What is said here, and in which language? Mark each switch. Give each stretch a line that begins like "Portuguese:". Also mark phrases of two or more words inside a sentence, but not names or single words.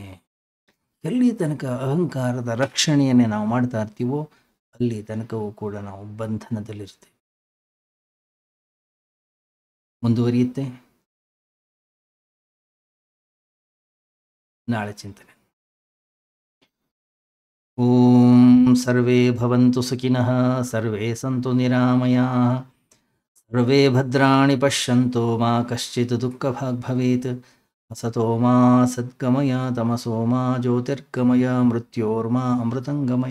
Kannada: ಎಲ್ಲಿ ತನಕ ಅಹಂಕಾರದ ರಕ್ಷಣೆಯನ್ನೇ ನಾವು ಮಾಡ್ತಾ ಇರ್ತೀವೋ ಅಲ್ಲಿ ತನಕವೂ ಕೂಡ ನಾವು ಬಂಧನದಲ್ಲಿರ್ತೇವೆ. ಮುಂದುವರಿಯುತ್ತೆ ನಾಳೆ ಚಿಂತನೆ.
Sanskrit: ಓಂ ಸರ್ವೇ ಭವಂತು ಸುಖಿನಃ, ಸರ್ವೇ ಸಂತು ನಿರಾಮಯಾಃ, ಸರ್ವೇ ಭದ್ರಾಣಿ ಪಶ್ಯಂತು ಮಾ ಕಶ್ಚಿತ್ ದುಃಖಭಾಗ್ ಭವೇತ್. ಅಸತೋ ಮಾ ಸದ್ಗಮಯ, ತಮಸೋ ಮಾ ಜ್ಯೋತಿರ್ಗಮಯ, ಮೃತ್ಯೋರ್ಮಾ ಅಮೃತಂಗಮಯ.